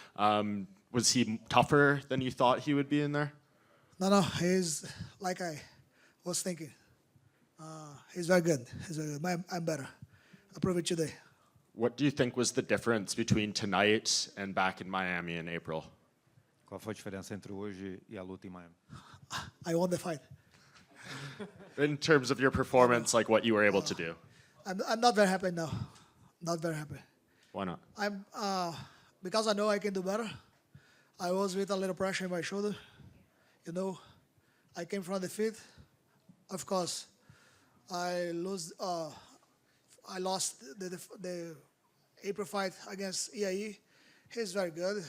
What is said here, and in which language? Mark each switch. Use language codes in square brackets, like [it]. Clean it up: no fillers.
[en] Was he tougher than you thought he would be in there? No, he's like I was thinking. He's very good. I'm better. I prove it today. What do you think was the difference between tonight and back in Miami in April? [pt] Qual foi a diferença entre hoje e a luta em Miami? [en] I won the fight. In terms of your performance, like what you were able to do? I'm not very happy now. Not very happy. Why not? I'm because I know I can do better. I was with a little pressure in my shoulder. You know, I came from defeat. Of course, I lost the April fight against EAE. He's very good.